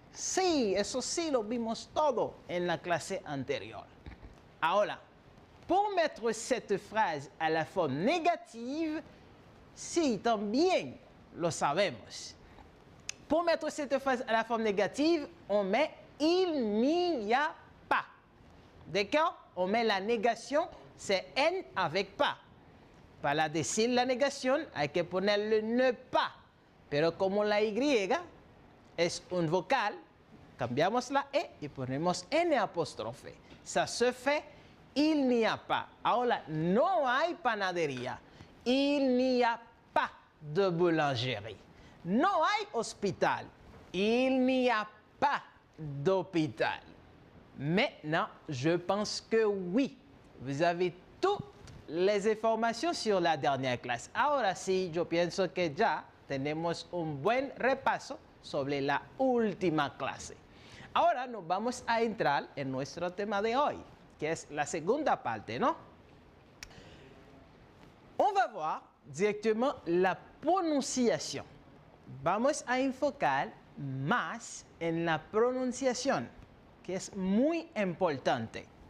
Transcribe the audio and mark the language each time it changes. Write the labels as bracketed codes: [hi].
[es] Sí, eso sí lo vimos todo en la clase anterior. [fr] Ahora, pour mettre cette phrase à la forme négative, [es] sí, también lo sabemos. [fr] Pour mettre cette phrase à la forme négative, on met il n'y a pas. D'accord? On met la négation, c'est N avec pas. [es] Para decir la negación hay que ponerle ne pas. Pero como la Y es un vocal, cambiamos la E y ponemos N apóstrofe. [fr] Ça se fait, il n'y a pas. [es] Ahora, no hay panadería. [fr] Il n'y a pas de boulangerie. [es] No hay hospital. [fr] Il n'y a pas d'hôpital. Maintenant, je pense que oui. Vous avez toutes les informations sur la dernière clase. [es] Ahora sí, yo pienso que ya tenemos un buen repaso sobre la última clase. Ahora nos vamos a entrar en nuestro tema de hoy, que es la segunda parte, ¿no? [fr] On va voir directement la prononciation. [es] Vamos a enfocar más en la pronunciación, que es muy importante.